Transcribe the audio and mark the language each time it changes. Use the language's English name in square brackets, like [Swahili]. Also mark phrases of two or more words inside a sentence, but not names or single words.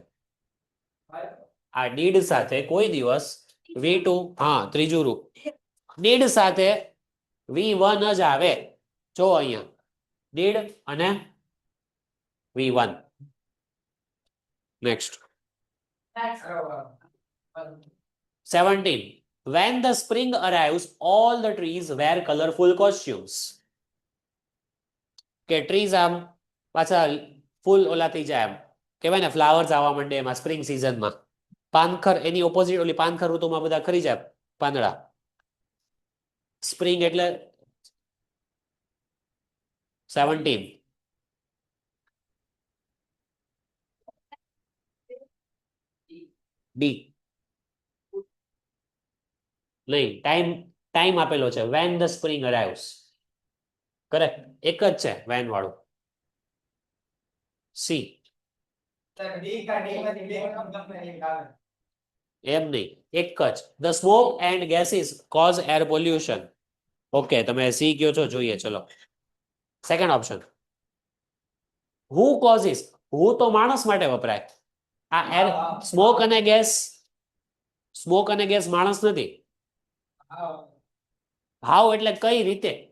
[Gujarati] આ ડીડ સાથે કોઈ દિવસ V2, હા ત્રીજું રૂપ, ડીડ સાથે V1 જ આવે. જો અહીંયા ડીડ અને V1. નેક્સ્ટ, 17. [English] When the spring arrives, all the trees wear colorful costumes. [Gujarati] કે ટ્રીઝ આમ પાછા ફૂલ ઓલા થઈ જાય, એમ કહેવાય ને ફ્લાવર્સ આવવા માંડે એમાં સ્પ્રિંગ સિઝનમાં. પાનખર એની ઓપોઝિટ, ઓલી પાનખર ઋતુમાં બધા ખરી જાય પાંદડા. સ્પ્રિંગ એટલે 17. બી નહીં, ટાઈમ આપેલો છે. [English] when the spring arrives. [Gujarati] કરેક્ટ, એક જ છે વેન વાળું. સી એમ નહીં, એક જ. [English] the smoke and gases cause air pollution. [Gujarati] ઓકે, તમે સી કયો છો, જોઈએ ચલો. [English] second option, who causes. [Gujarati] who તો માણસ માટે વપરાય. આ એર, સ્મોક અને ગેસ માણસ નથી. હાઉ એટલે કઈ રીતે.